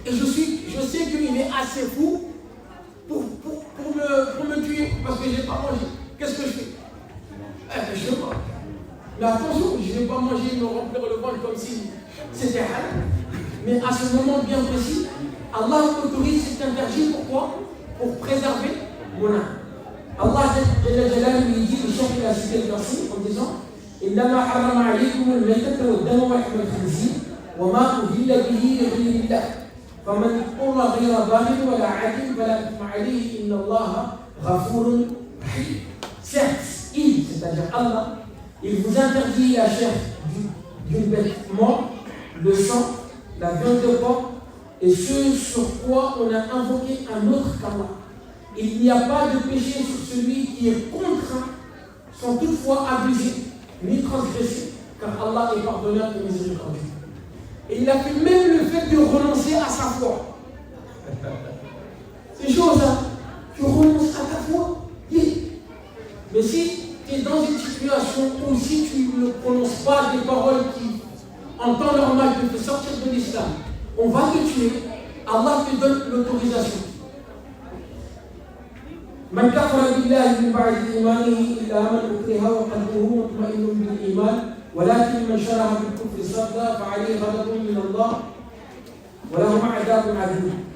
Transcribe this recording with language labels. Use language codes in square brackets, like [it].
[fr] Et je sais qu'il est assez fou pour me tuer parce que je n'ai pas mangé. Qu'est-ce que je fais? Je mange. Mais attention, je ne vais pas manger et me remplir le ventre comme si c'était halal. Mais à ce moment bien précis, Allah autorise cet interdit. Pourquoi? Pour préserver mon âme. Allah lui dit, le chef de la cité de verset en disant [ar] إنما حرم عليكم الميتة والدم ولحم الخنزير وما أهل به لغير الله فمن اضطر غير باغ ولا عاد فلا إثم عليه إن الله غفور رحيم. [fr] Certes, c'est-à-dire Allah, il vous interdit la chair d'une bête morte, le sang, la viande de porc et ce sur quoi on a invoqué un autre qu'Allah. Il n'y a pas de péché sur celui qui est contraint sans toutefois abuser ni transgresser, car Allah est pardonneur et miséricordieux. Et il a fait même le fait de renoncer à sa foi. C'est chaud ça. Tu renonces à ta foi. Mais si tu es dans une situation où si tu ne prononces pas des paroles qui, en temps normal, te font sortir de l'islam, on va te tuer, Allah te donne l'autorisation. [ar] من كفر بالله من بعد إيمانه إلا من أكره وقلبه مطمئن بالإيمان ولكن من شرح بالكفر صدى فعليه غضب من الله ولهم عذاب عظيم.